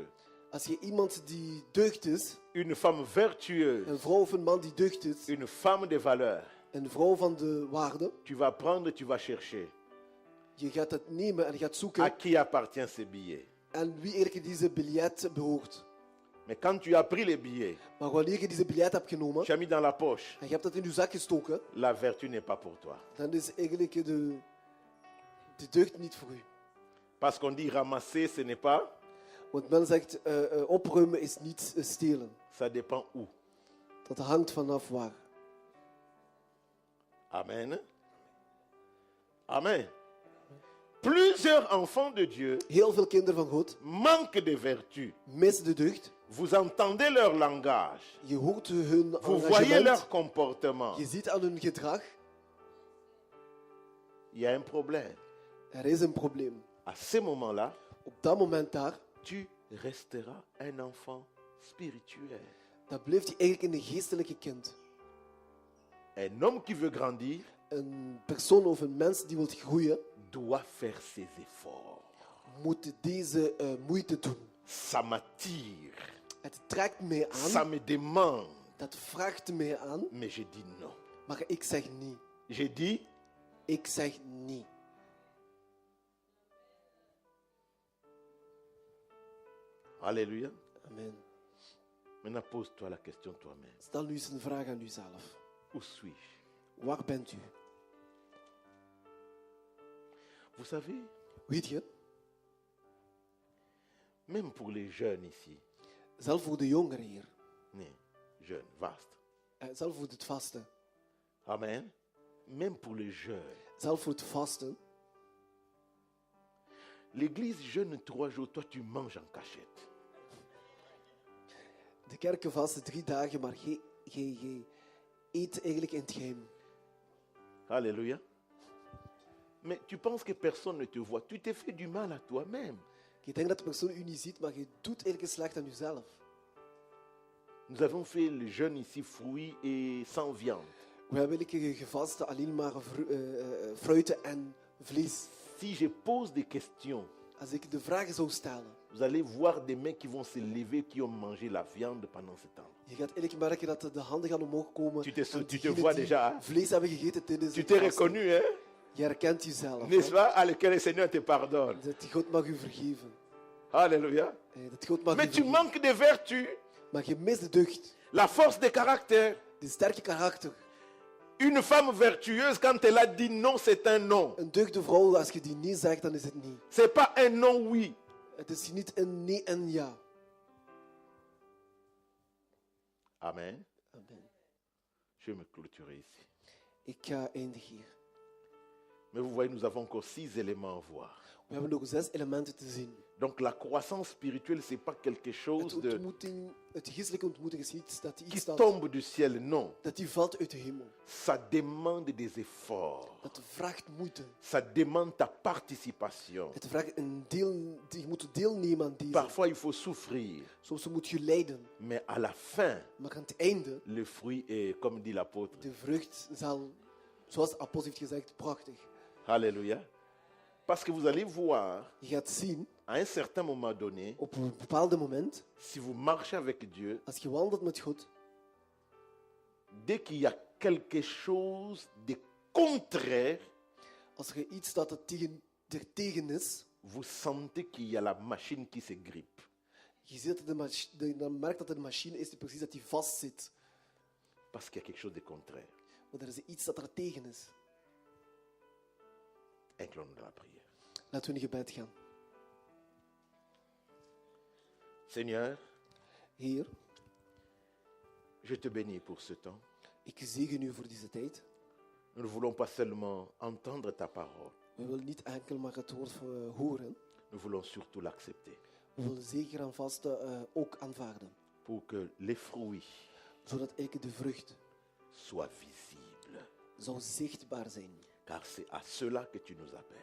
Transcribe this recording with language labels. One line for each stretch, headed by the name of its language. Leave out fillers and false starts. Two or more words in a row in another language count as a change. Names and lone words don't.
Dutch: Als je iemand die deugd is,
French: une femme vertueuse,
Dutch: een vrouw of een man die deugd is,
French: une femme de valeur,
Dutch: een vrouw van de waarde,
French: tu vas prendre, tu vas chercher.
Dutch: je gaat het nemen en je gaat
French: À
Dutch: zoeken
French: qui appartient ces billets?
Dutch: en wie eigenlijk deze biljet behoort.
French: Mais quand tu as pris les billets,
Dutch: Maar wanneer je deze biljet hebt genomen
French: tu as mis dans la poche,
Dutch: en je hebt dat in je zak gestoken,
French: la vertu n'est pas pour toi.
Dutch: dan is eigenlijk de deugd niet voor u.
French: Parce qu'on dit ramasser, ce n'est pas.
Dutch: Want men zegt, opruimen is niet stelen.
French: Ça dépend où.
Dutch: Dat hangt vanaf waar.
French: Amen. Amen. Plusieurs enfants de Dieu
Dutch: Heel veel kinderen van God
French: manquent de vertu.
Dutch: missen de deugd.
French: Vous entendez leur langage.
Dutch: Je hoort hun
French: Vous voyez leur engagement. comportement.
Dutch: Je ziet aan hun gedrag.
French: Il y a un problème.
Dutch: Er is een probleem.
French: À ce moment-là,
Dutch: Op dat moment daar,
French: tu resteras un enfant spirituel.
Dutch: dan blijft hij eigenlijk een geestelijke kind.
French: Un homme qui veut grandir
Dutch: Een persoon of een mens die wil groeien,
French: doit faire ses efforts.
Dutch: moet deze moeite doen.
French: Ça m'attire,
Dutch: Het trekt mij
French: ça
Dutch: aan,
French: me demande.
Dutch: dat vraagt mij aan,
French: Mais je dis non.
Dutch: maar ik zeg niet.
French: J'ai dit,
Dutch: Ik zeg niet.
French: alléluia. Amen. Maintenant, pose-toi la question toi-même.
Dutch: Stel nu eens een vraag aan uzelf.
French: Où suis-je?
Dutch: Waar bent u?
French: Vous savez,
Dutch: Weet je,
French: même pour les jeunes ici,
Dutch: zelf voor de jongeren hier, nee, jeunes, vaste. zelf voor het vasten,
French: Amen. Même pour les jeunes.
Dutch: zelf voor het vasten,
French: L'église jeûne 3 jours, toi tu manges en cachette.
Dutch: de kerken vasten 3 dagen, maar je eet eigenlijk in het geheim.
French: Alléluia. Mais tu penses que personne ne te voit. Tu t'es fait du mal à toi-même.
Dutch: Je denkt dat de persoon u niet ziet, maar je doet eigenlijk een slecht aan jezelf.
French: Nous avons fait le jeûne ici, fruits et sans viande.
Dutch: We hebben eigenlijk gevast alleen maar fruiten en vlees.
French: Si je pose des questions,
Dutch: Als ik de vragen zou stellen,
French: vous allez voir des mains qui vont se lever, qui ont mangé la viande pendant ce temps.
Dutch: je gaat eigenlijk merken dat de handen gaan omhoog komen.
French: Tu te
Dutch: en
French: vois
Dutch: diegenen die
French: déjà, hein?
Dutch: vlees hebben gegeten tijdens
French: Tu
Dutch: het
French: t'es
Dutch: vasten.
French: reconnu, hein?
Dutch: Je herkent jezelf.
French: N'est-ce
Dutch: hè?
French: pas? À lequel le Seigneur te pardonne.
Dutch: Dat God mag u vergeven.
French: Alléluia.
Dutch: Dat God mag u
French: Mais tu
Dutch: vergeven.
French: manques de vertu,
Dutch: Maar je mist de deugd,
French: la force de caractère.
Dutch: de sterke karakter.
French: Une femme vertueuse, quand elle a dit non, c'est un non.
Dutch: Een deugde vrouw, als je die nee zegt, dan is het niet.
French: C'est pas un non oui.
Dutch: Het is niet een nee en ja. Amen.
French: Amen. Je vais me clôturer ici.
Dutch: Ik ga eindigen hier.
French: Mais vous voyez, nous avons encore 6 éléments à voir.
Dutch: We hebben nog 6 elementen te zien.
French: Donc la croissance spirituelle, ce n'est pas quelque chose
Dutch: Het geestelijke ontmoeting is niet dat die
French: qui
Dutch: iets staat,
French: tombe du ciel, non.
Dutch: dat die valt uit de hemel.
French: Ça demande des efforts.
Dutch: Dat vraagt moeite.
French: Ça demande ta participation.
Dutch: Het vraagt een deel, je moet deelnemen aan deze.
French: Parfois, il faut souffrir.
Dutch: Soms moet je lijden.
French: Mais à la fin,
Dutch: Maar aan het einde,
French: le fruit est, comme dit l'apôtre.
Dutch: de vrucht zal, zoals de apostel heeft gezegd, prachtig.
French: Alléluia. Parce que vous allez voir,
Dutch: Je gaat zien,
French: à un certain moment donné,
Dutch: op een bepaald moment,
French: si vous marchez avec Dieu,
Dutch: als je wandelt met God,
French: dès qu'il y a quelque chose de contraire,
Dutch: als er iets dat er tegen is,
French: vous sentez qu'il y a la machine qui se grippe.
Dutch: je ziet dat dan merkt dat het een machine is die precies dat die vast zit.
French: Parce qu'il y a quelque chose de contraire.
Dutch: Want er is iets dat er tegen is.
French: Inclinons-nous dans la prière.
Dutch: Laten we in gebed gaan.
French: Seigneur,
Dutch: Heer,
French: je te bénis pour ce temps.
Dutch: ik zegen u voor deze tijd.
French: Nous ne voulons pas seulement entendre ta parole,
Dutch: We willen niet enkel maar het woord horen.
French: nous voulons surtout l'accepter.
Dutch: We willen zeker en vast ook aanvaarden.
French: Pour que les fruits
Dutch: Zodat eigenlijk de vrucht
French: soient visibles.
Dutch: zou zichtbaar zijn.
French: Car c'est à cela que tu nous appelles.